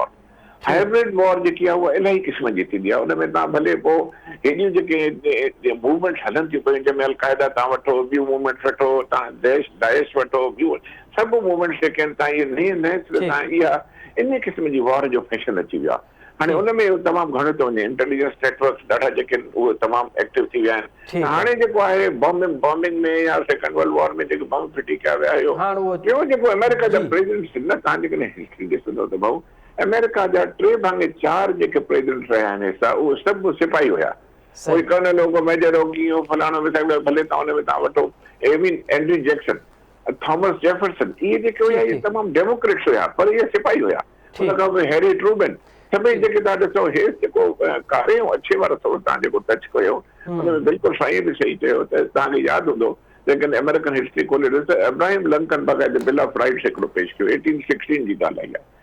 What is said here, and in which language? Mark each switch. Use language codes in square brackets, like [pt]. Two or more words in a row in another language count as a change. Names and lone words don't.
[en] hybrid war [sd] जेकी आहे उहा इलाही क़िस्म जी थींदी आहे, हुन में तव्हां भले पोइ हेॾियूं जेके मूवमेंट हलनि थियूं पियूं, जंहिंमें अलक़ाइदा तव्हां वठो, ॿियूं मूवमेंट्स वठो, तव्हां दाइश वठो, ॿियूं सभु मूवमेंट्स जेके आहिनि तव्हां इहे नए सिरे सां इहा इन क़िस्म जी वॉर जो फैशन अची वियो आहे। हाणे उन में तमामु घणो थो वञे, [en] intelligence networks [sd] ॾाढा जेके आहिनि उहे तमामु एक्टिव थी विया आहिनि। हाणे जेको आहे बॉम्बिंग में या [en] second world war [sd] में जेके बम फिटी कया विया हुयो, ॿियो जेको अमेरिका जा प्रेसिडेंट न, तव्हां जेकॾहिं हिस्ट्री ॾिसंदो त भाऊ अमेरिका जा 3/4 जेके प्रेसिडेंट रहिया आहिनि हिसा उहे सभु सिपाही हुया। कोई कर्नल हो, मेजर हो, कीअं फलाणो मिसाइल भले तव्हां हुन में तव्हां वठो, एविन एंड्रू जैक्सन, थॉमस जेफरसन, इहे जेके हुया इहे तमामु डेमोक्रेट्स हुया पर इहे सिपाही हुया। उन खां पोइ हैरी ट्रूमैन, सभई जेके तव्हां ॾिसो हे जेको कारे ऐं अच्छे वारो थोरो तव्हां जेको टच कयो हुनमें बिल्कुलु साईं बि सही चयो त तव्हांखे यादि हूंदो लेकिन [en] American history [sd] खोले ॾिस, अब्राहिम लिंकन बग़ैर [en] bill of rights [sd] हिकिड़ो पेश कयो, 1816 जी ॻाल्हि आई आहे।